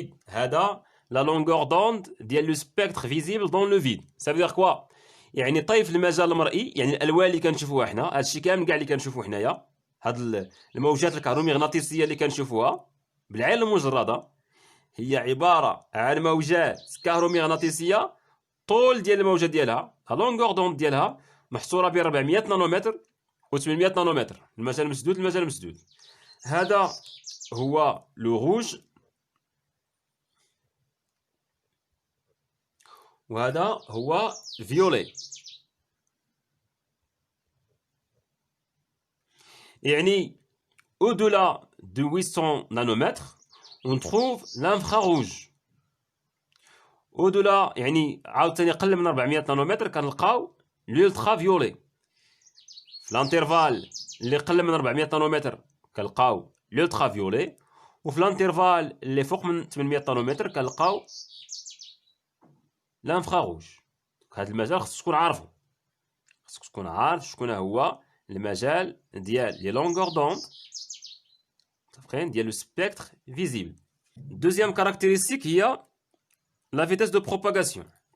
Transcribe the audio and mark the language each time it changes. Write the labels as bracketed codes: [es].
[ar] هذا [fr] la longueur d'onde [ar] ديال [fr] le spectre visible dans le vide. Ça veut dire quoi? [ar] يعني طيف المجال المرئي، يعني الالوان اللي كنشوفوها حنا، هادشي كامل كاع اللي كنشوفوه حنايا، هاد الموجات الكهرومغناطيسيه اللي كنشوفوها بالعين المجرده هي عباره عن موجات كهرومغناطيسيه طول ديال الموجه ديالها لا لونغور دوند ديالها محصوره ب 400 نانومتر و 800 نانومتر. المجال المسدود هذا هو لو روج وهذا هو فيولي. يعني [fr] au-delà de 800 nanomètres on trouve l'infrarouge. au-delà [ar] يعني عاوتاني قل من 400 نانومتر كنلقاو [fr] l'ultra violet. [ar] في الانترفال اللي قل من 400 نانومتر كنلقاو [fr] l'ultra violet، [ar] وفي الانترفال اللي فوق من 800 نانومتر كنلقاو [fr] l'infrarouge. [ar] هذا المجال خصك تكون عارف شكون هو المجال ديال لي لونغور دوند متفقين ديال لو سبيكتر فيزيبل. [fr] Deuxième caractéristique [ar] هي [fr] la vitesse de propagation.